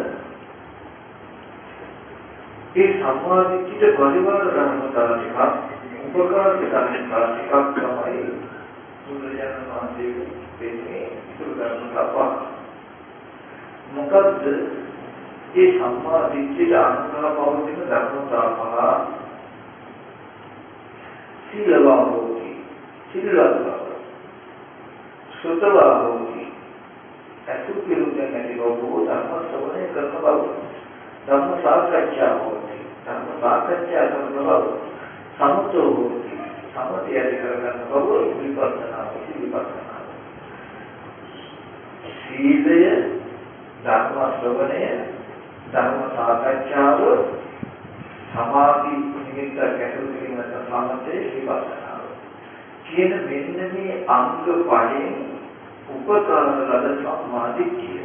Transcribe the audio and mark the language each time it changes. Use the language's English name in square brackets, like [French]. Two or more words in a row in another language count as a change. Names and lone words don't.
[Sinhala] ඒ සම්මා දිට්ඨියට පරිවාර ධර්මතාව ටිකක් උපකාර ධර්මතාව ටිකක් තමයි බුදුරජාණන් වහන්සේ දෙන්නේ ඉතුරු ධර්මතාව. මොකද්ද ඒ සම්මා දිට්ඨියට අනුග්‍රහ පවතින ධර්මතාව පහ? [Pali] සීලවා හෝති සීලවා සුතවා හෝති [Sinhala] අසුඛිරුද්ධ නැති බව ධර්ම ශ්‍රවණය කරන බව ධර්ම සාකච්ඡා හෝති ධර්ම සාකච්ඡා කරන බව [Pali] සමතෝ හෝති [Sinhala] සමතය ඇති කරගන්න බව [Pali] විපස්සනා හෝති [Sinhala] විපස්සනා. සීලය ධර්ම ශ්‍රවණය ධර්ම සාකච්ඡාව සමාධි නිමිත්ත ගැටළු කිරීමට සම්බන්ධයේ විපස්සනාව කියන මෙන්න මේ අංග පහෙන් උපකාර ලද සම්මාදිට්ඨිය.